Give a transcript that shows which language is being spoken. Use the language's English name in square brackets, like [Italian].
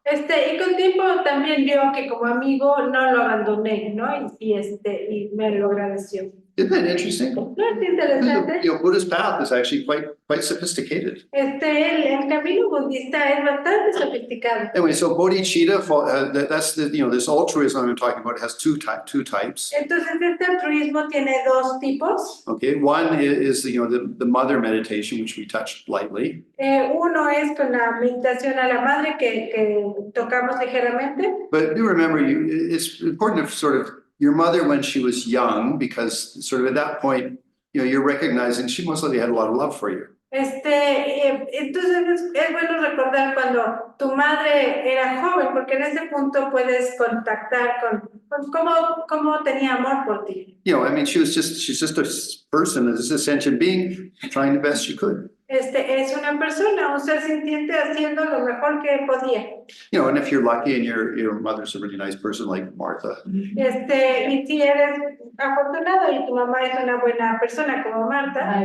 [Spanish] Y con tiempo también vio que como amigo no lo abandoné, ¿no? Y me lo agradeció. [English] Isn't that interesting? [Spanish] ¿No es interesante? [English] You know, Buddhist path is actually quite sophisticated. [Spanish] El camino budista es bastante sofisticado. [English] Anyway, so bodhicitta, that's this altruism I'm talking about has two types. [Spanish] Entonces, altruismo tiene dos tipos. [English] Okay, one is the mother meditation, which we touched lightly. [Spanish] Uno es con la meditación a la madre que tocamos ligeramente. [English] But do remember, it's important to sort of your mother when she was young, because sort of at that point, you're recognizing she most likely had a lot of love for you. [Spanish] Entonces es bueno recordar cuando tu madre era joven, porque en ese punto puedes contactar con cómo tenía amor por ti. [English] You know, I mean, she's just a person, this sentient being, trying the best she could. [Spanish] Es una persona, un ser sintiente haciendo lo mejor que podía. [English] You know, and if you're lucky and your mother's a really nice person like Martha. [Spanish] Y si eres afortunado y tu mamá es una buena persona como Marta.